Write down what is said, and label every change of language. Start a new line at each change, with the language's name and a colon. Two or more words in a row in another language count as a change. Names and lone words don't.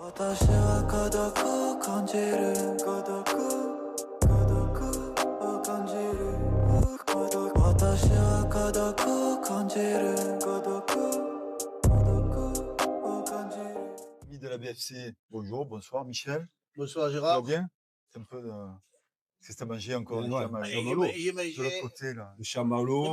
Japanese: 私は孤独を感じる。私は孤独を感じる。
French: Ami de la BFC, bonjour, bonsoir, Michel. Bonsoir Tu vas Gérard. bien? C'est un peu de... Qu'est-ce que t'as mangé encore? Ouais, Du ouais, chamallow. chamallow. J'ai De mangé, l'autre côté, là. Le chamallow,